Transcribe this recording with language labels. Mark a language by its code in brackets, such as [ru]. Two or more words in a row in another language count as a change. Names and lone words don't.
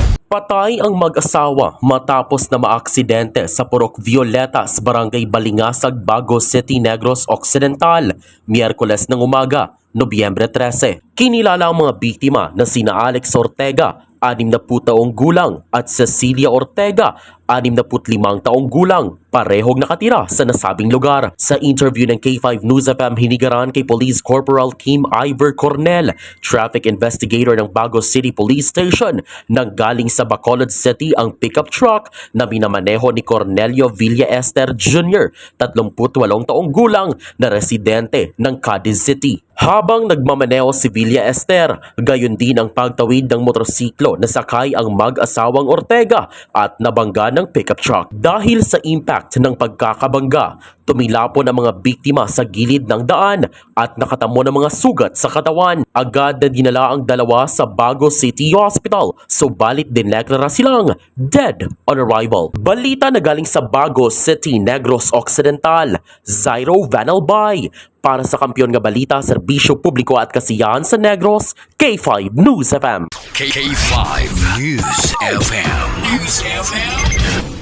[tl] Patay ang mag-asawa matapos na maaksidente sa Purok Violetas, Barangay Balingasag, Bagos City, Negros Occidental, Miyerkules ng umaga, Nobyembre 13. Kinilala ang mga biktima na sina Alex Ortega, 60 taong gulang, at Cecilia Ortega, 65 taong gulang, parehong nakatira sa nasabing lugar. Sa interview ng K5 News FM [hil] hinigaran kay [tl] Police Corporal Kim Ivor Cornel, [en] traffic investigator [tl] ng Bagos City Police Station, nang galing sa Bacolod City ang [en] pickup truck [tl] na minamaneho ni Cornelio Villa Ester Jr., 38 taong gulang na residente ng Cadiz City. Habang nagmamaneho si Villa Ester, gayon din ang pagtawid ng motorsiklo na sakay ang mag-asawang Ortega at nabangga ng [en] pickup truck. [tl] Dahil sa impact ng pagkakabangga, tumilapon ang mga biktima sa gilid ng daan at nakatamo ng mga sugat sa katawan. Agad na dinala ang dalawa sa Bagos City Hospital, subalit dineklara silang [en] dead on arrival. [tl] Balita na galing sa Bagos City, Negros Occidental, Zairo Vanalbay. [hil] Para sa kampiyon nga balita, serbisyo publiko at kasiyahan sa Negros, K5 News FM. K5 News FM.